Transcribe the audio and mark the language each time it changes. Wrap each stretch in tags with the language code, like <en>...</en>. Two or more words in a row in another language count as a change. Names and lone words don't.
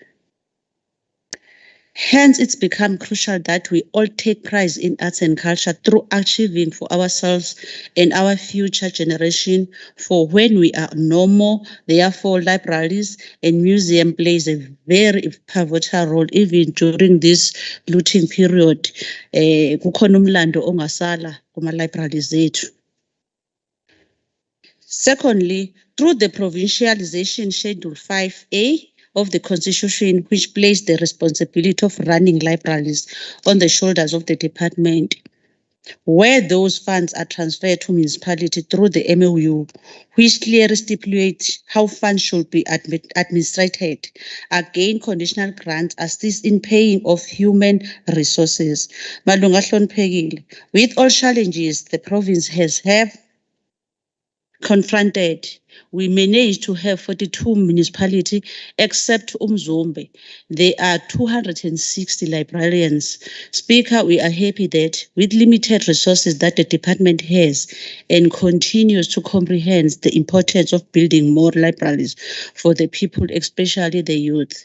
<en>Hence, it's become crucial that we all take pride in arts and culture through achieving for ourselves and our future generation. For when we are no more, therefore, libraries and museums plays a very pivotal role even during this looting period.</en> <zu>Kukhona umlando ongasala kuma-libraries zethu.</zu> <en>Secondly, through the provincialization Schedule 5A of the Constitution, which placed the responsibility of running libraries on the shoulders of the department, where those funds are transferred to municipality through the MOU, which clearly stipulates how funds should be administrated. Again, conditional grants assist in paying of human resources.</en> <zu>Malunga hloniphekile,</zu> <en>with all challenges the province has confronted, we managed to have 42 municipalities except Umzombe. There are 260 librarians. Speaker, we are happy that with limited resources that the department has and continues to comprehend the importance of building more libraries for the people, especially the youth.</en>